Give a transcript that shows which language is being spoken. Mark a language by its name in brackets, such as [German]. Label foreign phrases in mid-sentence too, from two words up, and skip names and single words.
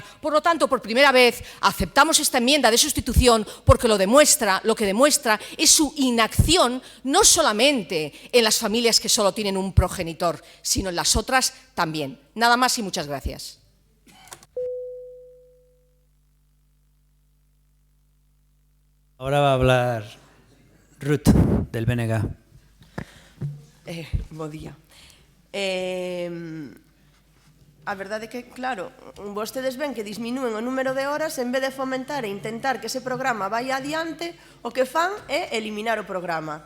[Spanish] Por lo tanto, por primera vez, aceptamos esta enmienda de sustitución porque lo que demuestra es su inacción no solamente en las familias que solo tienen un progenitor, sino en las otras también. Nada más y muchas gracias. Ahora va a hablar Ruth, del BNG. [Galician] Bo día. A verdade é que, claro, vostedes ven que disminúen o número de horas en vez de fomentar e intentar que ese programa vai adiante, o que fan é eliminar o programa.